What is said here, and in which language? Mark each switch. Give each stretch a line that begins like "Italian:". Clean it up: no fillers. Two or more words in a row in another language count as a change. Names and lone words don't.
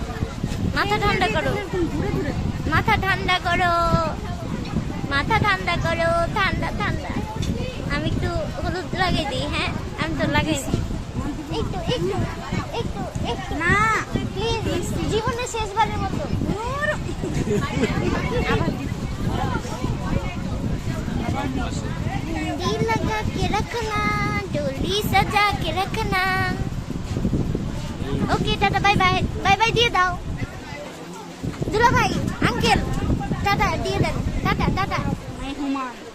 Bangla: মাথা ঠান্ডা করো, এরকম ঘুরে ঘুরে মাথা ঠান্ডা করো, মাথা ঠান্ডা করো, ঠান্ডা ঠান্ডা। আমি একটু হলুদ লাগাই দিই। হ্যাঁ, আমি তো লাগাই দিই। একটু একটু একটু একটু না প্লিজ, জীবনের শেষবারের মতো।
Hindi: दिल लगा के रखना, डोली सजा के रखना।
English: OK tata, bye bye, bye bye
Bangla: দিয়ে দাও। দুলা ভাই, আঙ্কেল টাটা দিয়ে দেন, টাটা টাটা। হুমান